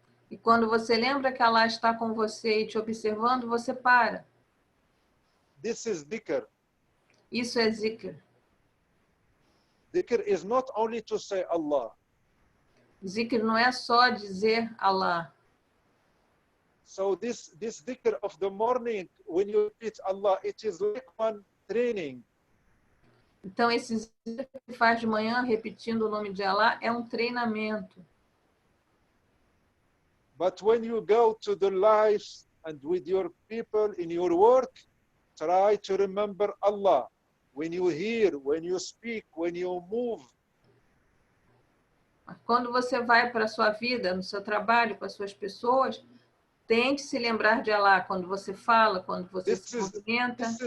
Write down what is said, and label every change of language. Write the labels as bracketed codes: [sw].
[pt] E quando você lembra que Allah está com você e te observando, você para. [en] This is dhikr. [pt] Isso é zikr. [en] Dhikr is not only to say Allah. [pt] Zikr não é só dizer Allah. [en] So this dhikr of the morning, when you repeat Allah, it is like one training. [pt] Então, esse zikr que faz de manhã, repetindo o nome de Allah, é um treinamento. [en] But when you go to the lives and with your people in your work, try to remember Allah. When you hear, when you speak, when you move. [pt] Quando você vai para a sua vida, no seu trabalho, com as suas pessoas, tente se lembrar de Allah quando você fala, quando você se movimenta.